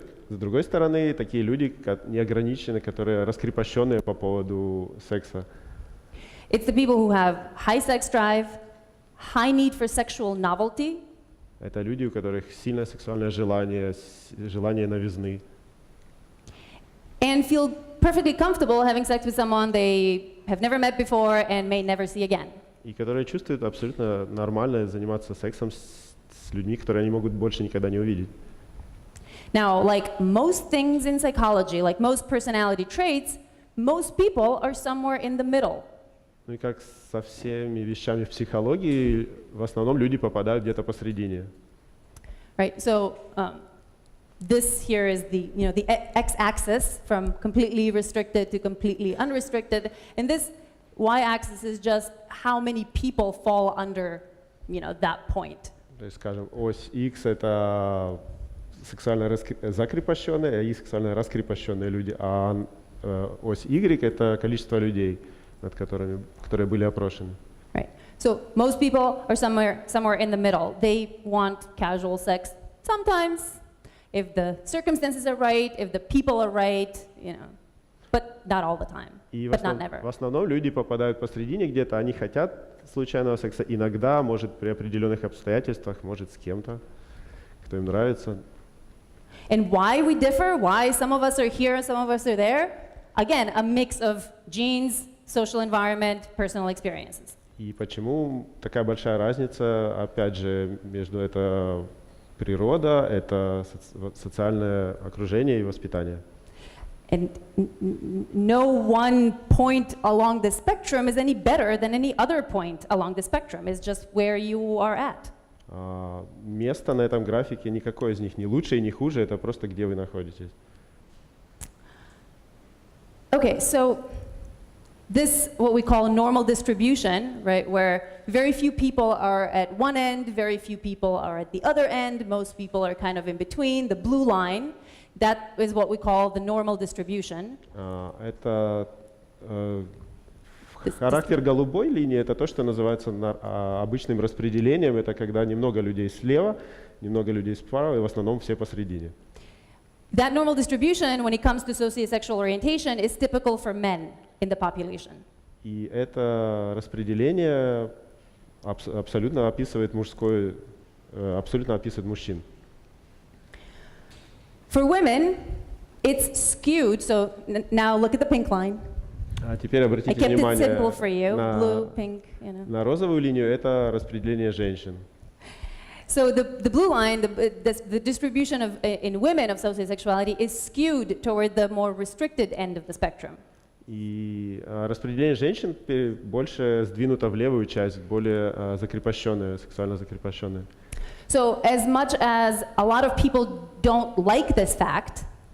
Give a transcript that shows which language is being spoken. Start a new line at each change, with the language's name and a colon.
Russian: С другой стороны, такие люди неограниченные, которые раскрепощенные по поводу секса.
English: It's the people who have high sex drive, high need for sexual novelty.
Russian: Это люди, у которых сильное сексуальное желание новизны.
English: And feel perfectly comfortable having sex with someone they have never met before and may never see again.
Russian: И которые чувствуют абсолютно нормально заниматься сексом с людьми, которые они могут больше никогда не увидеть.
English: Now, like most things in psychology, like most personality traits, most people are somewhere in the middle.
Russian: Ну и как со всеми вещами в психологии, в основном люди попадают где-то посередине.
English: Right. So this here is the x-axis from completely restricted to completely unrestricted, and this y-axis is just how many people fall under, that point.
Russian: То есть, скажем, ось X это сексуально закрепощенные, и сексуально раскрепощенные люди, а ось Y это количество людей, над которые были опрошены.
English: Right. So most people are somewhere in the middle. They want casual sex sometimes, if the circumstances are right, if the people are right, but not all the time. But not never.
Russian: В основном люди попадают посредине где-то, они хотят случайного секса, иногда, может, при определенных обстоятельствах, может, с кем-то, кто им нравится.
English: And why we differ, why some of us are here and some of us are there? Again, a mix of genes, social environment, personal experiences.
Russian: И почему такая большая разница, опять же, между это природа, это социальное окружение и воспитание.
English: And no one point along the spectrum is any better than any other point along the spectrum. It's just where you are at.
Russian: Место на этом графике никакое из них не лучше и не хуже, это просто где вы находитесь.
English: Okay, so this, what we call normal distribution, right, where very few people are at one end, very few people are at the other end, most people are kind of in between, the blue line, that is what we call the normal distribution.
Russian: Это характер голубой линии, это то, что называется обычным распределением, это когда немного людей слева, немного людей справа, и в основном все посередине.
English: That normal distribution, when it comes to sociosexual orientation, is typical for men in the population.
Russian: И это распределение абсолютно описывает мужской, абсолютно описывает мужчин.
English: For women, it's skewed. So now look at the pink line.
Russian: А теперь
English: I
Russian: обратите
English: kept it
Russian: внимание
English: simple for you. Blue, pink, you know.
Russian: на розовую линию, это распределение женщин.
English: So the blue line, the distribution of in women of sociosexuality is skewed toward the more restricted end of the spectrum.
Russian: И распределение женщин больше сдвинуто в левую часть, более закрепощенное, сексуально закрепощенное.
English: So as much as a lot of people don't like this fact,